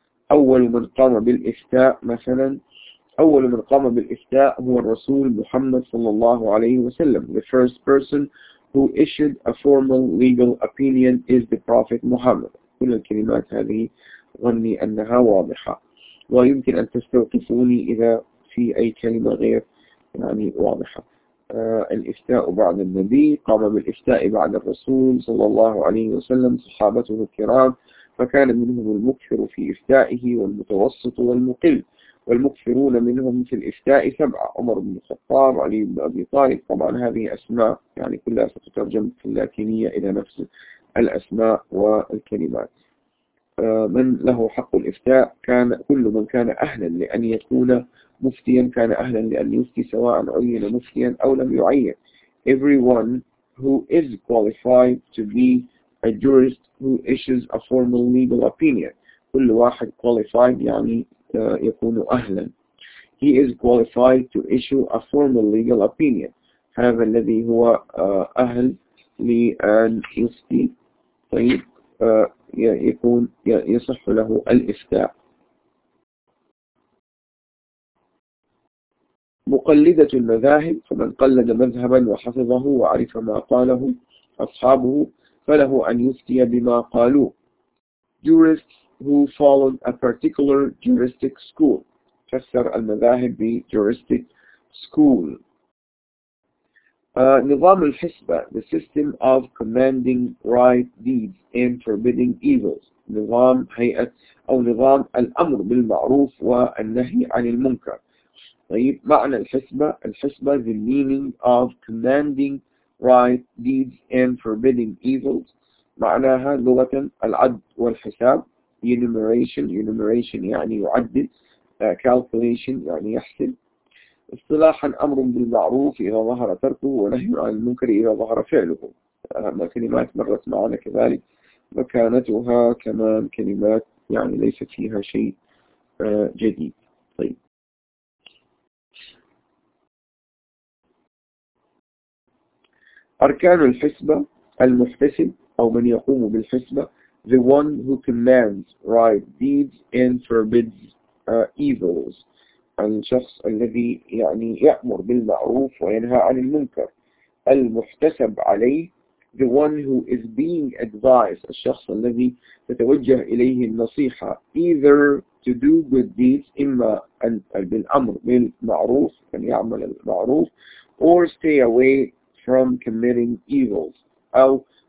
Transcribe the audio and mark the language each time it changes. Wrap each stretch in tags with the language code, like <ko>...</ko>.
<ar>أول من قام بالإفتاء هو الرسول محمد صلى الله عليه وسلم.</ar> <en>The first person who issued a formal legal opinion is the Prophet Muhammad.</en> <ar>كل الكلمات هذه ظني أنها واضحة, ويمكن أن تستوقفوني إذا في أي كلمة غير يعني واضحة. الإفتاء بعد النبي, قام بالإفتاء بعد الرسول صلى الله عليه وسلم صحابته الكرام, فكان منهم المكثر في إفتائه والمتوسط والمقل. والمكثرون منهم في الإفتاء 7, عمر بن الخطاب, علي بن أبي طالب. طبعا هذه أسماء يعني كلها ستترجم في اللاتينية إلى نفس الأسماء والكلمات. من له حق الإفتاء؟ كان كل من كان أهلا لأن يكون مفتيا كان أهلا لأن يفتي, سواء عين مفتيا أو لم يعين.</ar> <en>Everyone who is qualified to be a jurist who issues a formal legal opinion.</en> <ar>كل واحد qualified يعني يكون أهلا.</ar> <en>He is qualified to issue a formal legal opinion.</en> <ar>هذا الذي هو أهل لأن يفتي, طيب يكون يصح له الإفتاء. مقلدة المذاهب, فمن قلد مذهبا وحفظه وعرف ما قاله أصحابه فله أن يفتي بما قالوا.</ar> <en>Jurists who followed a particular juristic school.</en> <ar>فسر المذاهب بjuristic school. نظام الحسبة,</ar> <en>the system of commanding right deeds and forbidding evils.</en> <ar>نظام هيئة أو نظام الأمر بالمعروف والنهي عن المنكر. طيب معنى الحسبة, الحسبة</ar> <en>the meaning of commanding right deeds and forbidding evils.</en> <ar>معناها لغة العد والحساب, enumeration يعني يعدد, calculation يعني يحسب. اصطلاحا أمر بالمعروف إذا ظهر تركه ونهي عن المنكر إذا ظهر فعله. ما كلمات مرت معنا كذلك, مكانتها كمان كلمات يعني ليس فيها شيء جديد. طيب أركان الحسبة, المحتسب أو من يقوم بالحسبة,</ar> <en>the one who commands right deeds and forbids evils,</en> <ar>الشخص الذي يعني يأمر بالمعروف وينهى عن المنكر. المحتسب عليه,</ar> <en>the one who is being advised,</en> <ar>الشخص الذي تتوجه إليه النصيحة,</ar> <en>either to do good deeds,</en> <ar>إما أن بالأمر بالمعروف أن يعمل المعروف,</ar> <en>or stay away from committing evils,</en> <ar>أو</ar>